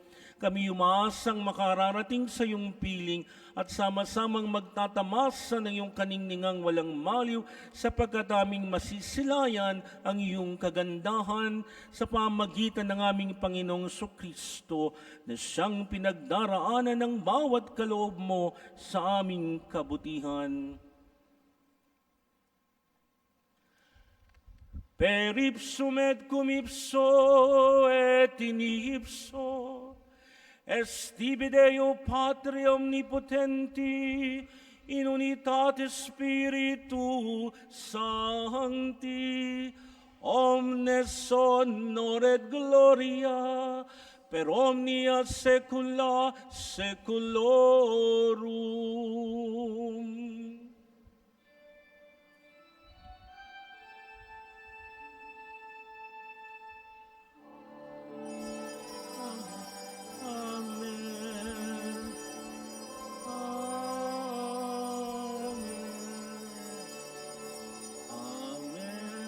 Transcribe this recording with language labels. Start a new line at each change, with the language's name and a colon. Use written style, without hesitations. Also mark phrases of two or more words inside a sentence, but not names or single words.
Filipino: Kami umaasang makararating sa iyong piling at sama-samang magtatamasa ng iyong kaningningang walang maliw sapagkat aming masisilayan ang iyong kagandahan sa pamagitan ng aming Panginoong Kristo na siyang pinagdaraanan ng bawat kaloob mo sa aming kabutihan.
Latin: Per ipsum et cum ipso et in ipso est tibi Deo Patri omnipotenti in unitate Spiritu Sancti omnes honor et gloria per omnia saecula saeculorum. Amen. Amen.